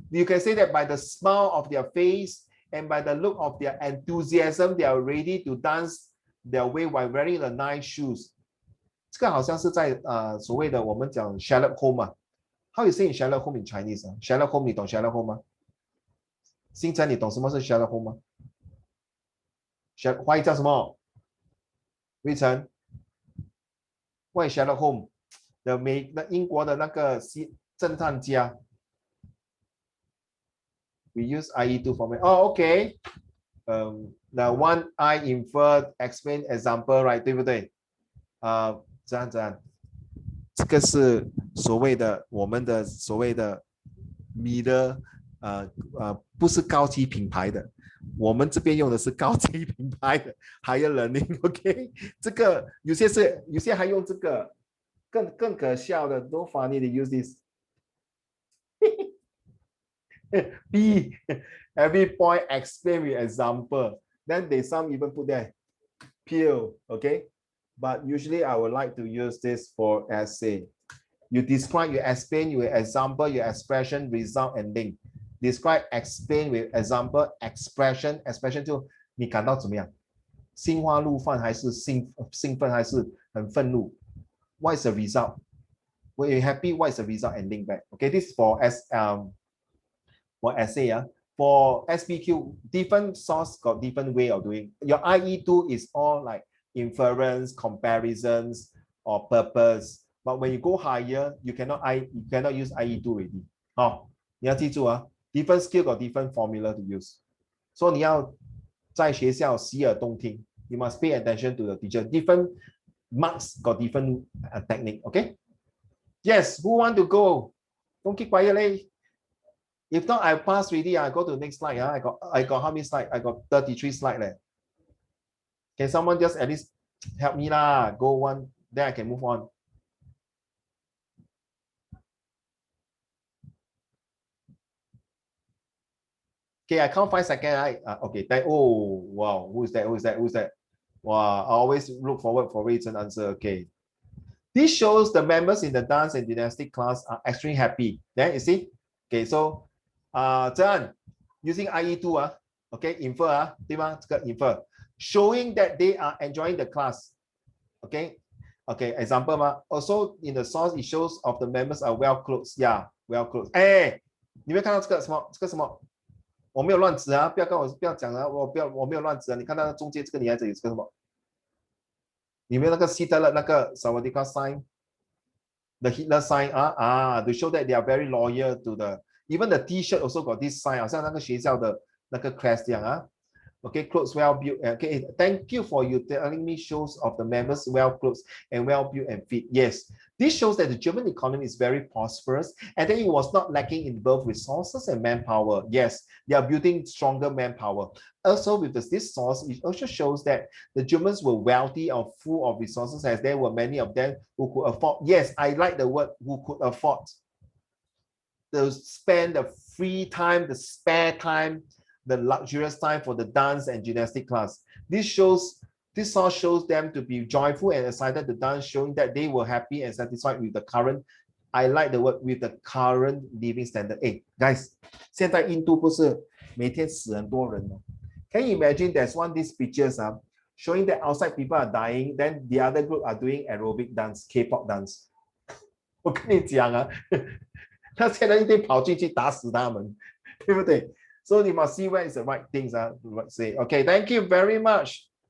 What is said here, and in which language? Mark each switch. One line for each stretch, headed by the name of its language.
English: You can say that by the smile of their face and by the look of their enthusiasm, they are ready to dance their way while wearing the nice shoes.
Chinese: 这个好像是在所谓的我们讲 Sherlock Holmes
English: How you say in Sherlock Holmes in Chinese
Chinese: Sherlock Holmes 你懂 Sherlock Holmes 吗？星辰你懂什么是 Sherlock Holmes 吗？华语叫什么？魏晨
English: What is Sherlock Holmes？
Chinese: 那英国的那个侦探家。
English: We use IE2 format. Oh, okay. The one I inferred explain example, right?
Chinese: 对不对？这样，这个是所谓的我们的所谓的middle，不是高级品牌的，我们这边用的是高级品牌的
English: higher learning。
Chinese: OK， 这个有些还用这个更可笑的 ，
English: no funny to use this 。 B, every point explain with example. Then they some even put there, peel, okay? But usually I would like to use this for essay. You describe, you explain, you example, your expression, result, and link. Describe, explain with example, expression
Chinese: 就你感到怎么样？心花怒放还是兴奋还是很愤怒？
English: What is the result? When you're happy, what is the result and link back? Okay, this is for for essay. For SPQ, different source got different way of doing. Your IE2 is all like inference, comparisons, or purpose. But when you go higher, you cannot use IE2 already.
Chinese: 你要记住
English: different skill got different formula to use.
Chinese: So 你要在学校洗耳动听.
English: You must pay attention to the teacher. Different marks got different technique. Okay? Yes, who want to go? Don't keep quiet. If not, I pass already. I go to the next slide. I got how many slides? I got 33 slides. Can someone just at least help me lah? Go one, then I can move on. Okay, I count 5 seconds. Right? Okay. Oh wow, who's that? Wow, I always look forward for written answer. Okay. This shows the members in the dance and gymnastic class are extremely happy. Then you see? Okay, so
Chinese: 这样
English: using IE2 okay, infer
Chinese: 对吗？这个
English: infer showing that they are enjoying the class. Okay, example also in the source it shows of the members are well clothed. Yeah, well clothed.
Chinese: 你没有看到这个什么？我没有乱指不要讲我没有乱指你看到中间这个女孩子有这个什么？你没有那个希特勒那个
English: Sawadika sign, the Hitler sign to show that they are very loyal to the. Even the T-shirt also got this sign,
Chinese: 好像那个学校的那个
English: crest
Chinese: 这样
English: Okay, clothes well built. Okay, thank you for you telling me shows of the members well clothed and well built and fit. Yes, this shows that the German economy is very prosperous and that it was not lacking in both resources and manpower. Yes, they are building stronger manpower. Also, with this source, it also shows that the Germans were wealthy or full of resources, as there were many of them who could afford. Yes, I like the word who could afford. To spend the free time, the spare time, the luxurious time for the dance and gymnastic class. This source shows them to be joyful and excited to dance, showing that they were happy and satisfied with the current. I like the word with the current living standard. Hey guys,
Chinese: 现在印度不是每天死很多人吗？
English: Can you imagine there's one of these pictures showing that outside people are dying, then the other group are doing aerobic dance, K-pop dance.
Chinese: 我跟你讲他现在一定跑进去打死他们，对不对？
English: So you must see where is the right things to say. Okay, thank you very much.